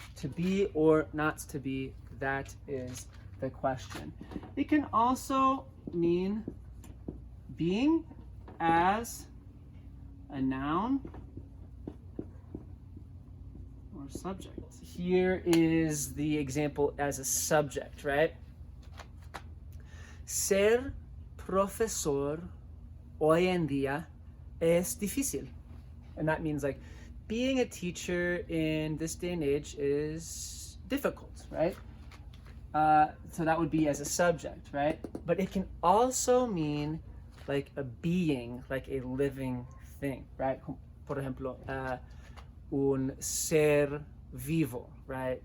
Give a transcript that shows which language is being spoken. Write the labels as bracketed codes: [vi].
[en] To be or not to be, that is the question. It can also mean being as a noun or subject. Here is the example as a subject, right? [es] Ser profesor hoy en día es difícil. [en] And that means like being a teacher in this day and age is difficult, right? So that would be as a subject, right? But it can also mean like a being, like a living thing, right? [es] Por ejemplo, un ser vivo, [en] right?